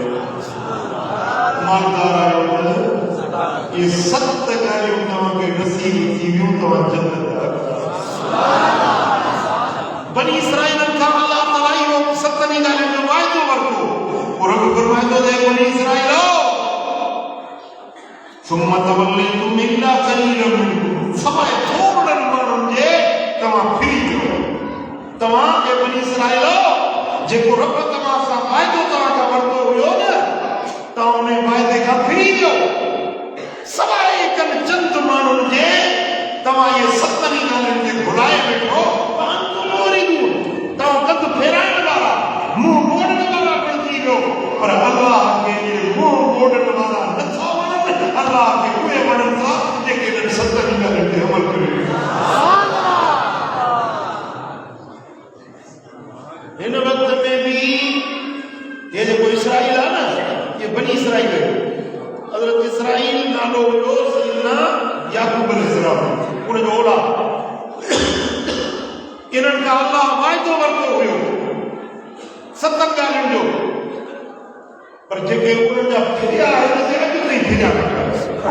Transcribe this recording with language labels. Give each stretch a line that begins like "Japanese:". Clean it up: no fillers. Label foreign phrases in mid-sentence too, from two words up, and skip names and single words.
Sindhi: मालदार आहियो त ये 7 ॻाल्हियूं तव्हांखे नसीब थी वियूं, तव्हां जन्नत जा हक़दार। बनी इसराइलनि खां अल्लाह ताला इहो 7 ॻाल्हियुनि जो वाइदो वरितो। और रब फरमाईंदो त बनी इसराइलो
Arabic: ثم توليتم إلا قليلا منكم,
Sindhi: सवाइ थोरनि माण्हुनि जे तव्हां फिरी वियो। तव्हां जे बनी इसराइलो जेको रब तव्हां सां वाइदो तव्हां खां वरितो हुयो न, तव्हां उन वाइदे खां फिरी वियो। सवाइ कनि चंद माण्हुनि जे तव्हां इहे 7 ॻाल्हियुनि खे भुलाए वेठो। तव्हां कद फेराइण वारा, मुंहुं मोड़ण वारा बणिजी वियो। पर अल्लाह खे इहे मुंहुं मोड़ण वारा नथा वणनि, अल्लाह खे उहे वणनि था जेके इन्हनि 7 ॻाल्हियुनि ते अमल करे। हिन वक़्त में बि
Hindi: ये जो इसराइल है ना, ये बनी इसराइल है।
Sindhi: हजरत इसराइल नालो हुयो सैयदना याकूब अलैहिस्सलाम उन जो औलाद इन्हनि खां अल्लाह वाइदो वरितो हुयो 7 ॻाल्हियुनि जो, पर जेके उन्हनि जा फिरिया आहिनि से अॼु ताईं फिरिया वेठा।